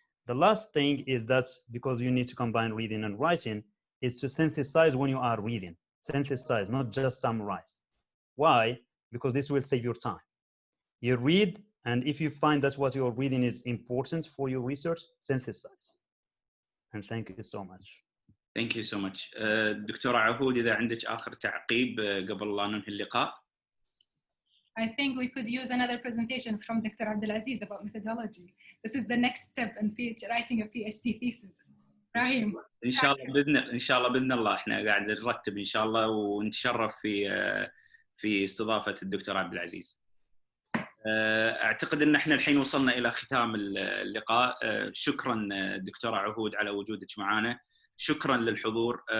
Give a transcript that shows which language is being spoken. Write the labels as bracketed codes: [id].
[en] The last thing is that because you need to combine reading and writing, is to synthesize when you are reading. Synthesize, not just summarize. Why? Because this will save your time. You read, and if you find that what you're reading is important for your research, synthesize. And thank you so much. Thank you so much. [ar] دكتورة عهود، إذا عندك آخر تعقيب قبل لا ننهي اللقاء. [en] I think we could use another presentation from Dr. Abdulaziz about methodology. This is the next step in writing a PhD thesis. [ar] إبراهيم. إن شاء الله بإذن الله إحنا قاعد نرتب إن شاء الله، ونتشرف في استضافة الدكتور عبد العزيز. أعتقد أن إحنا الحين وصلنا إلى ختام اللقاء. شكرا دكتورة عهود على وجودك معنا. شكرا للحضور.